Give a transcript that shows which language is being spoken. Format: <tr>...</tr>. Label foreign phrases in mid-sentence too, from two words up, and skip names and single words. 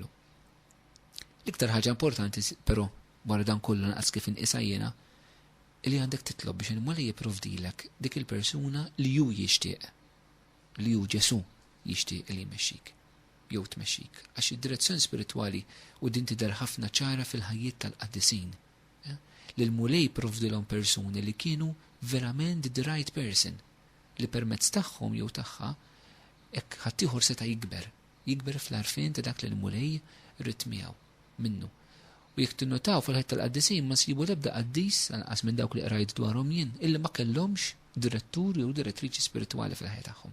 <mt>L-iktar ħaġa importanti però wara dan kollu naqas kif inqisha jiena li għandek titlob biex il-mulej jipprovdilek dik il-persuna li hu jixtieq, li hu Ġesu jixtieq li jmexxik jew tmexxik. Għax id-direzzjoni spiritwali u din tidher ħafna ċara fil-ħajjiet tal-qaddisin. Li l-mulej jipprovdilhom persuni li kienu verament</mt> <en>the right person</en> <mt>li permezz tagħhom jew tagħha hekk ħadd ieħor seta' jikber fl-għarfien ta' dak li l-mulej rid miegħu minnu. U jekk tinnotaw fil-ħajt tal-qaddisin ma sibu l-ebda qaddis anqas minn dawk li qrajt dwarhom jien illi ma kellhomx direttur jew direttriċi spiritwali fil-ħajja tagħhom.</mt>